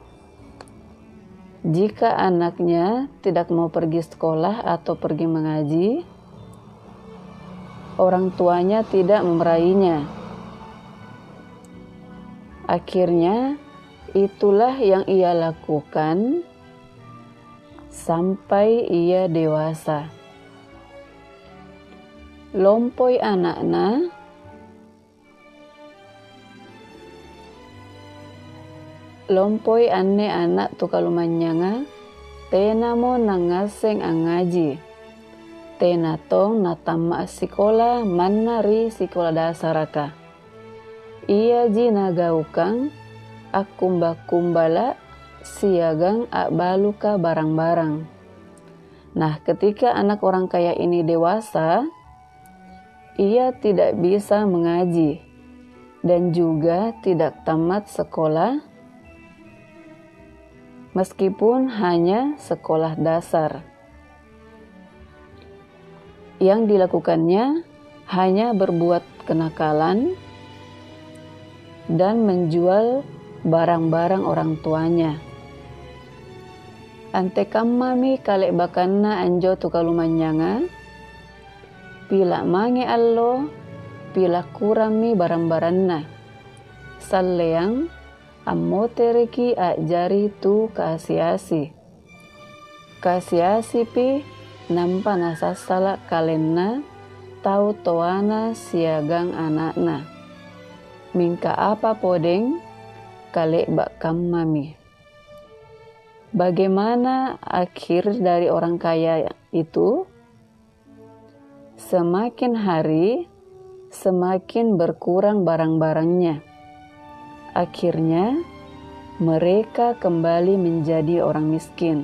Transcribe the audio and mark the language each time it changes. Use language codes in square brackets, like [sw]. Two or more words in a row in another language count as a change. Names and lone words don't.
[id] Jika anaknya tidak mau pergi sekolah atau pergi mengaji, orang tuanya tidak memerahinya. Akhirnya, itulah yang ia lakukan sampai ia dewasa. [mak] Lompoi anakna, lompoi anne anak tukalumanyanga, tena mo nangaseng angaji. Tena tong natama sikola manari sikola dasaraka. Ia jinagaukang akumba-kumbala siagang akbaluka barang-barang. [id] Nah, ketika anak orang kaya ini dewasa, ia tidak bisa mengaji dan juga tidak tamat sekolah, meskipun hanya sekolah dasar. Yang dilakukannya hanya berbuat kenakalan dan menjual barang-barang orang tuanya. [mak] Ante kamami kalek bakanna anjo tukalumanyanga, pila mange allo, pila kurami barang-baranna. Salleang ammotereki ajari tu kasiasi. Kasiasi pi nampa nasasala kalenna tau toana siagang anakna. Mingka apa podeng kale bak kammami. [id] Bagaimana akhir dari orang kaya itu? Semakin hari, semakin berkurang barang-barangnya. Akhirnya, mereka kembali menjadi orang miskin.